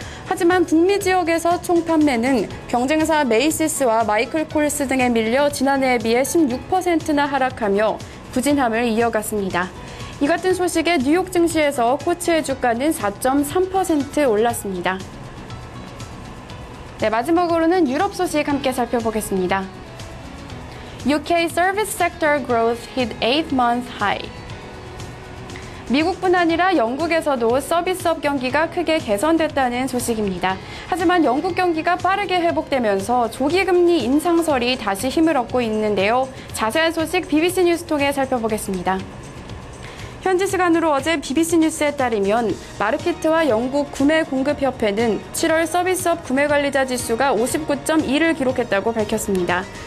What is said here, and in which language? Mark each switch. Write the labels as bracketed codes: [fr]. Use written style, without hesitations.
[ko] 하지만 북미 지역에서 총 판매는 경쟁사 메이시스와 마이클 콜스 등에 밀려 지난해에 비해 16%나 하락하며 부진함을 이어갔습니다. 이 같은 소식에 뉴욕 증시에서 코치의 주가는 4.3% 올랐습니다. 네, 마지막으로는 유럽 소식 함께 살펴보겠습니다. [en] UK service sector growth hit 8-month high. [ko] 미국뿐 아니라 영국에서도 서비스업 경기가 크게 개선됐다는 소식입니다. 하지만 영국 경기가 빠르게 회복되면서 조기금리 인상설이 다시 힘을 얻고 있는데요. 자세한 소식 BBC 뉴스 통해 살펴보겠습니다. 현지 시간으로 어제 BBC 뉴스에 따르면 마르키트와 영국 구매공급협회는 7월 서비스업 구매관리자 지수가 59.2를 기록했다고 밝혔습니다.